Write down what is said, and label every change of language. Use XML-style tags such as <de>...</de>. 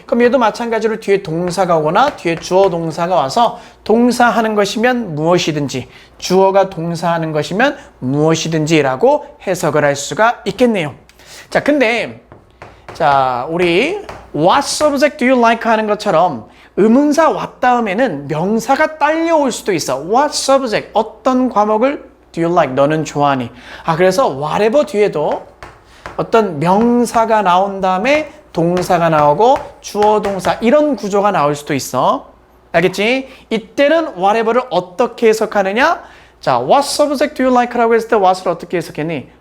<ko>그럼 얘도 마찬가지로 뒤에 동사가 오거나 뒤에 주어 동사가 와서 동사하는 것이면 무엇이든지, 주어가 동사하는 것이면 무엇이든지라고 해석을 할 수가 있겠네요. 자, 근데 자, 우리</ko> <en>what subject do you like</en> <ko>하는 것처럼 의문사 what 다음에는 명사가 딸려올 수도 있어.</ko> <en>what subject,</en> <ko>어떤 과목을</ko> <en>do you like,</en> <ko>너는 좋아하니. 그래서 whatever 뒤에도 어떤 명사가 나온 다음에 동사가 나오고 주어 동사 이런 구조가 나올 수도 있어. 알겠지? 이때는 whatever를 어떻게 해석하느냐? 자,</ko> <en>what subject do you like</en> <ko>라고 했을 때 what을 어떻게 해석했니?</ko>